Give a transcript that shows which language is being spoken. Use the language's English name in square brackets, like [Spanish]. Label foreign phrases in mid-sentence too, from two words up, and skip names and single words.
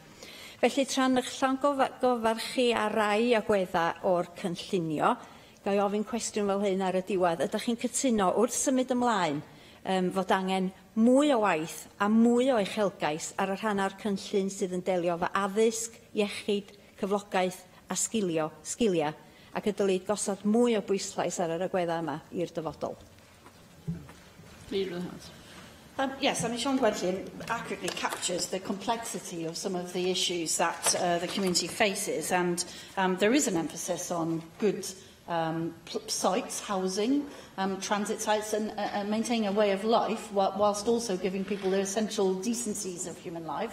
[Welsh] Felly, tra'n eich llongofarchu a rai agweddau o'r cynllunio, ga i ofyn cwestiwn fel hyn ar y diwedd, ydych chi'n cytuno wrth symud ymlaen fod angen mwy o waith a mwy o uchelgais ar y rhan o'r cynllun sydd yn delio efo addysg, iechyd, cyflogaeth a sgilia, ac y dylid gosod mwy o bwyslais ar yr agweddau yma i'r dyfodol. [English] Leader of the House. Yes, I mean, Sean Gwenllian accurately captures the complexity of some of the issues that the community faces, and there is an emphasis on good sites, housing, transit sites, and maintaining a way of life, whilst also giving people the essential decencies of human life.